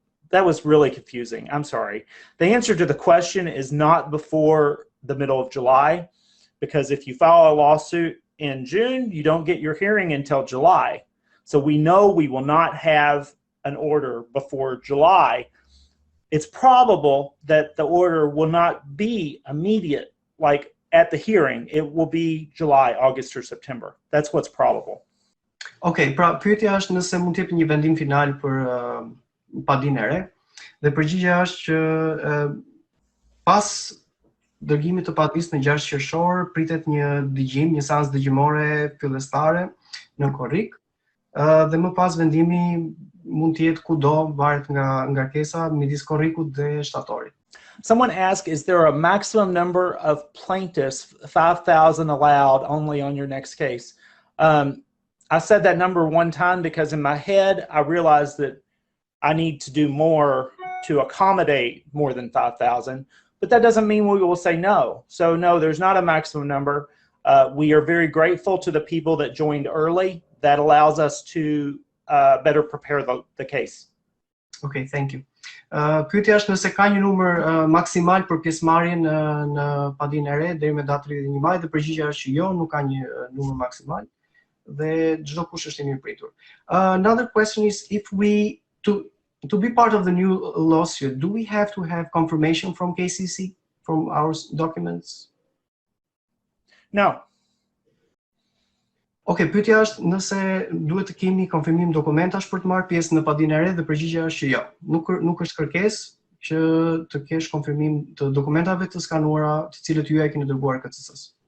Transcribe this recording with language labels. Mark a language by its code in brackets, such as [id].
[en] That was really confusing. I'm sorry. The answer to the question is not before the middle of July, because if you file a lawsuit in June, you don't get your hearing until July. So we know we will not have an order before July. It's probable that the order will not be immediate, like at the hearing. It will be July, August, or September. That's what's probable. [sq] Okay, pra pyetja është nëse mund të jep një vendim final për padinë e re, dhe përgjigjja është që pas dërgimit të padisë në 6 qershor pritet një dëgjim, një seancë dëgjimore fillestare në korrik, dhe më pas vendimi mund të jetë kudo, varet nga ngarkesa midis korrikut dhe shtatorit. [en] Someone asked, is there a maximum number of plaintiffs, 5,000 allowed only on your next case? I said that number one time because in my head, I realized that I need to do more to accommodate more than 5,000, but that doesn't mean we will say no. So no, there's not a maximum number. We are very grateful to the people that joined early. That allows us to better prepare the case. Okay, thank you. [sq] Pyetja është nëse ka një numër maksimal për pjesëmarrjen në padinë e re deri me datën 31 maj, dhe përgjigjja është që jo, nuk ka një numër maksimal. Dhe çdo kush është i mirëpritur. [en] Another question is if we to be part of the new lawsuit, do we have to have confirmation from KCC, from our documents? No. [sq] Okay, pyetja është nëse duhet të kemi konfirmim dokumentash për të marrë pjesë në padinë e re dhe përgjigjja është që jo. Nuk është kërkesë që të kesh konfirmim të dokumentave të skanuara, të cilët ju e keni dërguar KCC-s.